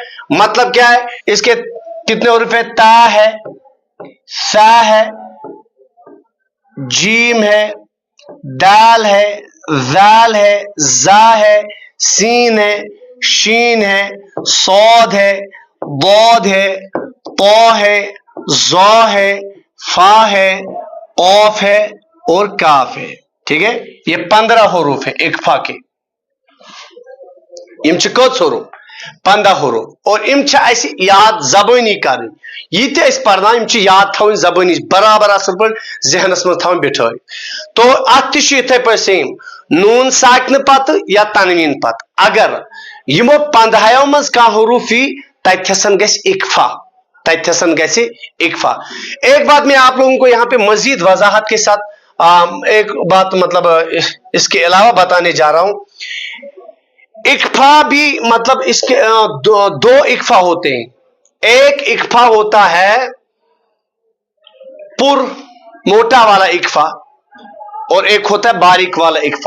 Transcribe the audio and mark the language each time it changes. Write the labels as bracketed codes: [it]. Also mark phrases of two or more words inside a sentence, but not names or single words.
[ur] مطلب کیا ہے، اس کے کتنے حروف ہے؟ تا ہے، سا ہے، جیم ہے، دال ہے، ذال ہے، زا ہے، سین ہے، شین ہے، صاد ہے، ضاد ہے، طا ہے، ظا ہے، فا ہے، قاف ہے اور کاف ہے. ٹھیک ہے. یہ 15 حروف ہے اکفا کے. [ks] یم چھ کت حروف؟ 15 حروف. اور یم چھ اس یاد زبانی کرن. یہ تہ اس پرنا یم چھ یاد تھاون زبانی برابر اصل پر ذہنس من تھاون بٹھائی. تو ات تہ چھ یتھے پٲٹھۍ سیم نون ساکن پتہ یا تنوین پتہ اگر یمو 15 مز کا حروف ہی تتھسن گژھِ اکفا، تتھسن گژھِ اکفا. [ur] ایک بات میں آپ لوگوں کو یہاں پہ مزید وضاحت کے ساتھ ایک بات مطلب اس کے علاوہ بتانے جا رہا ہوں. اکفا بھی مطلب اس کے دو اکفا ہوتے ہیں. ایک اکفا ہوتا ہے پر موٹا والا اکفا اور ایک ہوتا ہے باریک والا اکفا.